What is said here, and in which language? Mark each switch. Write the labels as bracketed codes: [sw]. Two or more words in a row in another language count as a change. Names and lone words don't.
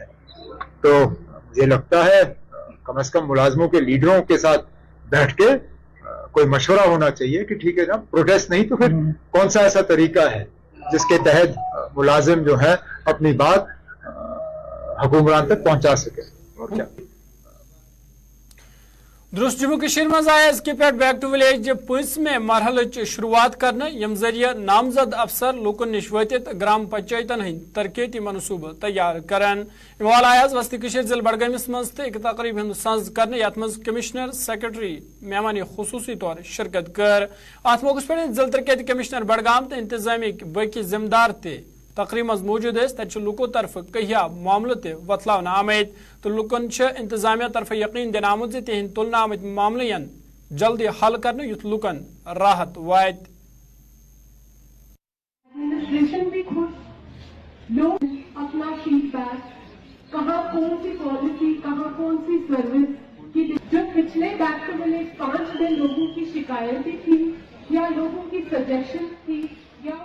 [hi] तो मुझे लगता है कम से कम मुलाजमों के लीडरों के साथ बैठ के कोई मशवरा होना चाहिए कि ठीक है ना, प्रोटेस्ट नहीं तो फिर कौन सा ऐसा तरीका है जिसके तहत मुलाजिम जो है अपनी बात हुक्मरान तक पहुंचा सके। और क्या [ks] दुरुस्त जम्मू कश्मीर मज आय अजके पे [en] back to village [ks] 5वें मरहल शुरुआत करने यम जरिए नामजद अफसर लूकन निश वतित ग्राम पंचायतन हंद तरक्याती मनसूबह तैयार करान। इमाल आय वस्ती कश्मीर जिले बडगामिस मज एक तकरीब हंद सज करने यथ मज कमिश्नर सेक्रेटरी मेहमान खुसूसी तौर शिरकत कर। अत मौके पे जिले तरक्याती कमिश्नर बडगाम तो इंतजामी बाकी जिम्मेदार ते तकरीब मज मौजूद तक लुको तरफ कहिया मामलों ते वतलावन आमद तो लुकन इंतजामिया तरफ यकीन दिन आमुत तिहद तुलन आमद मामलन जल्दी हल करने युथ लुकन राहत वात। [hi] एडमिनिस्ट्रेशन भी खुद लोग अपना फीडबैक कहाँ कौन सी पॉलिसी कहाँ कौन सी सर्विस की जो पिछले [en] back to village [hi] 5 दिन लोगों की शिकायतें थी या लोगों की सजेशन थी या